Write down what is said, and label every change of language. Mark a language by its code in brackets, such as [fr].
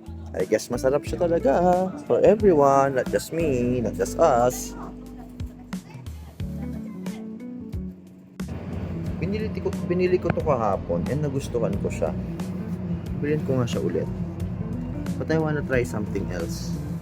[en] I guess [tl] masarap siya talaga [en] for everyone, not just me, not just us. [tl] Binili ko to kahapon and nagustuhan ko siya. Bilhin ko nga siya ulit. [en] But I wanna try something else.